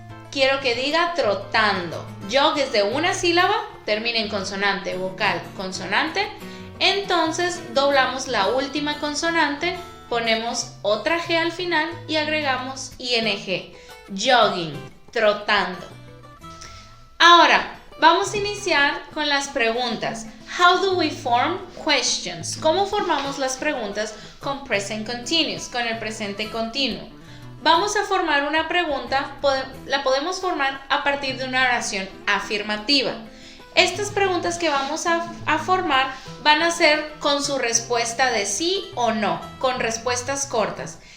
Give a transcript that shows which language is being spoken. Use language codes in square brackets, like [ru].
[es] Quiero que diga trotando. Jog es de una sílaba, termina en consonante, vocal, consonante. Entonces doblamos la última consonante, ponemos otra G al final y agregamos ing. Jogging, trotando. Ahora, vamos a iniciar con las preguntas. [en] How do we form questions? [es] ¿Cómo formamos las preguntas con present continuous, con el presente continuo? Vamos a formar una pregunta, la podemos formar a partir de una oración afirmativa. Estas preguntas que vamos a formar van a ser con su respuesta de sí o no, con respuestas cortas.